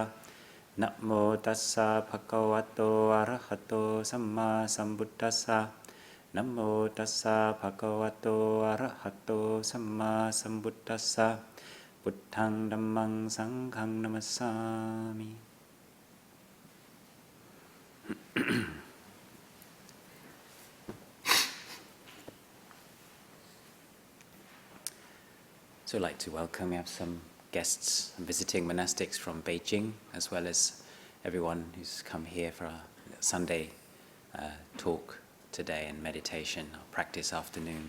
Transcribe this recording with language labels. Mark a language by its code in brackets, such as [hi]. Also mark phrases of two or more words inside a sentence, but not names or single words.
[pi] Namo tassa bhagavato arahato samma sambuddhassa. Namo tassa bhagavato arahato samma sambuddhassa. Buddhaṃ dhammang sanghang namassami. [en] So I'd like to welcome, we have some guests and visiting monastics from Beijing, as well as everyone who's come here for a Sunday talk today and meditation or practice afternoon.